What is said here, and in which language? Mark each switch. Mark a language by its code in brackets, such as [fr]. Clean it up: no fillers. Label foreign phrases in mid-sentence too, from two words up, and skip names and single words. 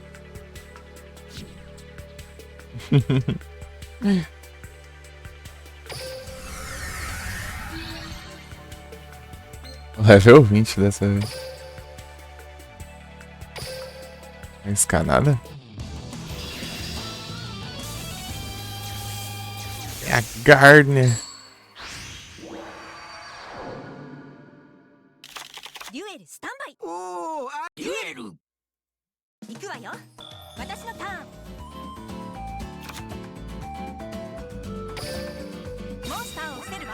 [pt] Level 20 dessa vez. Não arriscar nada? É a Gardner. [ja] デュエルスタンバイ。おお、デュエル。行くわよ。私のターン。モンスターを捨てるわ。